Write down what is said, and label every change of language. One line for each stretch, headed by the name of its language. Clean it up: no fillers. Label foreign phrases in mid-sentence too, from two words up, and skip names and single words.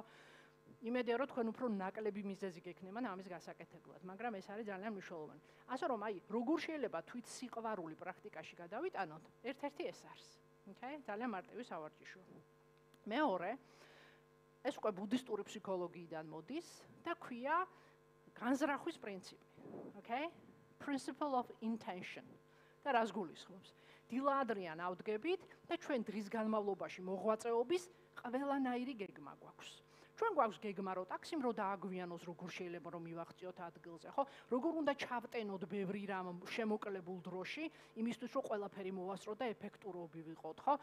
Georgian: იმედია რომ თქვენ უფრო ნაკლები მიზეზი გექნებათ ამის გასაკეთებლად, მაგრამ ეს არის ძალიან მნიშვნელოვანი. ასე რომ აი როგორ შეიძლება თვით სიყვარული პრაქტიკაში გადავიტანოთ, ერთ-ერთი ეს არის. ოკეი? ძალიან მარტივი სავარჯიშო. მეორე, ეს უკვე ბუდისტური ფსიქოლოგიიდან მოდის და ქვია განზრახვის პრინციპი. ოკეი?
English: Principle of intention.
Georgian: და რას გულისხმობს? დილადრიან ავდგებით და ჩვენ დღის განმავლობაში მოღვაწეობის ყველანაირი გეგმა გვაქვს. ჩვენ გვაქვს გეგმა რომ ტაქსიმ რო დააგვიანოს, როგორ შეიძლება რომ მივაღწიოთ ადგილზე, ხო? როგორ უნდა ჩავტენოთ ბევრი რამ შემოკლებულ დროში, იმისთვის რომ ყველაფერი მოვასწროთ და ეფექტურობი ვიყოთ, ხო?